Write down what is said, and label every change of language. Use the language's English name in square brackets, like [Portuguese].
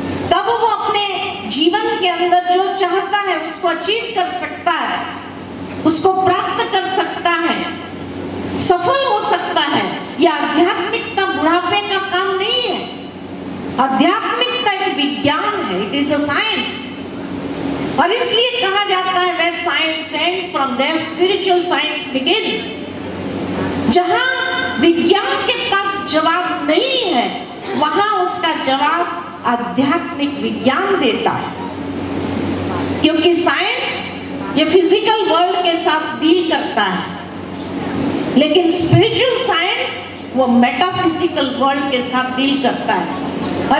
[Hindi] तब वो अपने जीवन के अंदर जो चाहता है उसको अचीव कर सकता है, उसको प्राप्त कर सकता है, सफल हो सकता है। यह आध्यात्मिकता बुढ़ापे का काम नहीं है। आध्यात्मिकता एक विज्ञान है, [English] It is a science. [Hindi] और इसलिए कहा जाता है [English] where science ends from there spiritual science begins। [Hindi] जहां विज्ञान के पास जवाब नहीं है वहां उसका जवाब आध्यात्मिक विज्ञान देता है, क्योंकि साइंस ये फिजिकल वर्ल्ड के साथ डील करता है, लेकिन स्पिरिचुअल साइंस वो मेटाफिजिकल वर्ल्ड के साथ डील करता है।